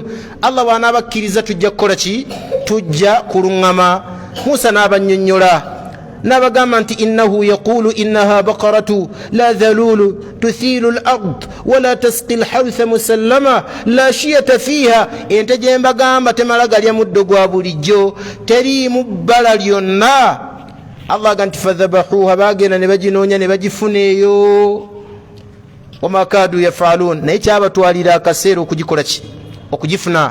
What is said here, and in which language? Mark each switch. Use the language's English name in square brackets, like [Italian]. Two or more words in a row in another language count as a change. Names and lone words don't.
[Ganda] Allah wanabakkiriza tujja kukola ki? Tujja kulungama. Musa n'abanyonnyola n'abagamba nti [Arabic] إنه يقول إنها بقرة لا ذلول تثير الأرض ولا تسقي الحرث مسلمة لا شية فيها. [Ganda] ente gye mbagamba temala galya muddo gwa bulijjo, teriimu bbala lyonna. Allah [Arabic] aga nti [Ganda] fadhabahuha, bagenda ne baginoonya ne bagifuna eyo. [Arabic] وما كادوا يفعلون, [Ganda] naye kyabatwalira akaseera okugikola ki, okugifuna.